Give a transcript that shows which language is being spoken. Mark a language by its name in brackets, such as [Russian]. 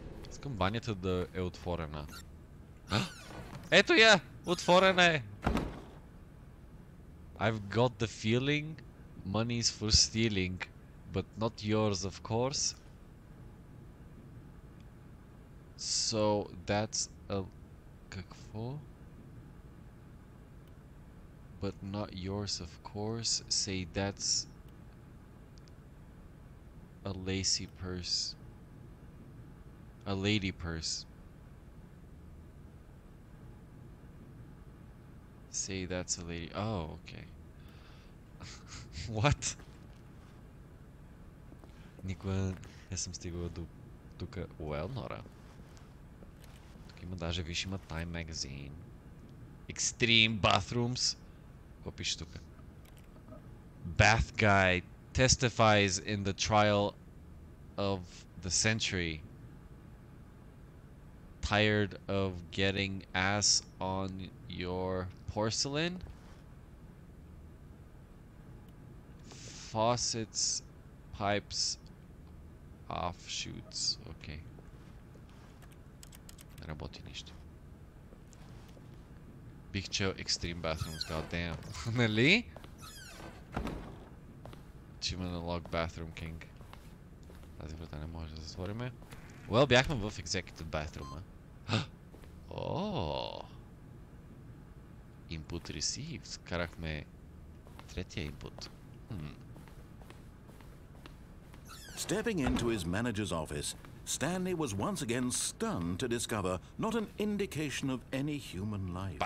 [Bulgarian] Искам банята да е отворена. Ето я! Отворена е! [English] I've got the feeling money's for stealing, but not yours, of course. So that's a... [Bulgarian] Какво? [English] But not yours, of course. Say that's a lacy purse. A lady purse. Say that's a lady. Oh, okay. What? [Bulgarian] Никога не съм стигала до тук. [English] Well, Нора. [Bulgarian] Тук има даже, виж, има Time Magazine. Extreme Bathrooms. Какво пише тук? [English] Bath Guy testifies in the trial of the century. Tired of getting ass on your porcelain? Faucets, pipes, offshoots. Okay. [Bulgarian] Не работи нищо. Бих чел Extreme Bathrooms, goddamn. Нали? Че има налог Bathroom King. Тази врата не може да затвориме. Well, бяхме в Executive Bathroom, а? [English] О! Input received. [Bulgarian] Карахме третия input. [English] Stepping into his manager's office, Stanley was once again stunned to discover not an indication of any human life.